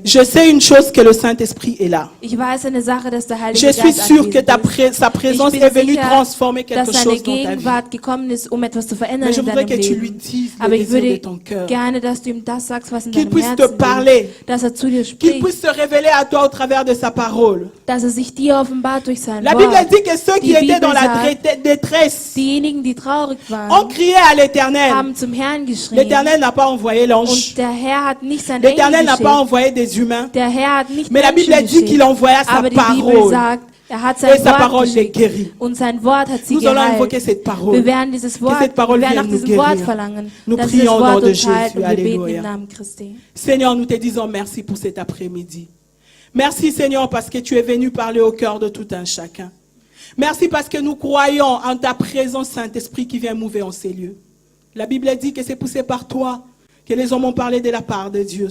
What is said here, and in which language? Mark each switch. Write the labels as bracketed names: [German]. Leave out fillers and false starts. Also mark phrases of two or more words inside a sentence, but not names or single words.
[French] Je sais une chose, que le Saint-Esprit est là. [German] Ich weiß eine Sache, dass der Heilige [French] Je suis [German] Geist [French] sûr que [German] anwesend ist. [French] sa présence [German] Ich bin [French] est venue [German] sicher, [French] transformer quelque [German] dass seine [French] chose dans ta vie. [German] Gegenwart gekommen ist, um etwas zu verändern [French] Mais je [German] in [French] voudrais [German] deinem [French] que tu lui [German] Leben. [French] dises [German] Aber [French] le [German] ich [French] désir de [German] würde [French] ton cœur. [German] gerne, dass du ihm das sagst, was in [French] Qu'il [German] deinem [French] puisse te [German] Herzen [French] parler. [German] ist. Dass er zu dir [French] Qu'il [German] spricht. [French] puisse se révéler à toi au travers de sa parole. [German] Dass er sich dir offenbart durch sein [French] La Bible [German] Wort. [French] dit que ceux qui [German] Die [French] étaient [German] Bibel [French] dans la [German] sagt, [French] détresse [German] diejenigen, die traurig [French] ont [German] waren, [French] crié à l'Éternel. [German] haben zum Herrn geschrien. [French] L'Éternel n'a pas envoyé l'ange. [German] Und der Herr hat nicht seinen Engel [French] L'Éternel n'a pas [German] geschickt. [French] envoyé des humains. [German] Der Herr hat nicht [French] Mais la [German] Menschen [French] Bible dit qu'il [German] geschickt. [French] envoya sa [German] Aber die Bibel [French] parole. [German] sagt, er hat [French] Et [German] sein [French] sa [German] Wort [French] parole les [German] geschickt. [French] guérit. [German] Und sein Wort hat sie [French] Nous allons [German] geheilt. [French] invoquer cette parole. [German] Wir werden dieses Wort, [French] cette parole [German] wir werden nach [French] vienne nous [German] diesem Wort [French] guérir. [German] verlangen. [French] Nous [German] dass dieses [French] prions au nom [German] Wort [French] de [German] uns heilt [French] Jésus. [German] und wir beten [French] Alléluia. [German] im Namen Christi. [French] Seigneur, nous te disons merci pour cet après-midi. Merci Seigneur parce que tu es venu parler au cœur de tout un chacun. Merci parce que nous croyons en ta présence, Saint-Esprit, qui vient mouver en ces lieux. La Bible dit que c'est poussé par toi que les hommes ont parlé de la part de Dieu.